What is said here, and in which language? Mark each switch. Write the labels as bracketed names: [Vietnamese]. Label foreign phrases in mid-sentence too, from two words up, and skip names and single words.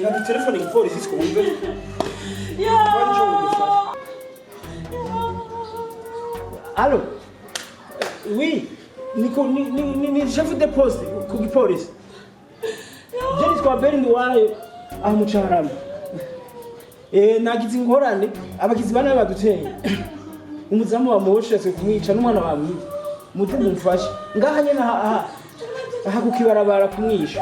[Rundi] telefone igipolisi twumve. Yo. Allô? [French] Oui, ni chef de poste [Rundi] ku gipolisi. Je nitwa Abel NDUWAYO aho mu Carene. Nagize ingorane abagizi bane baduteye. Umuzamu wamoshatse kumwica n'umwana bamwe. Muze mumfashe. Ngaha nyene aha kukibarabara kumwisha.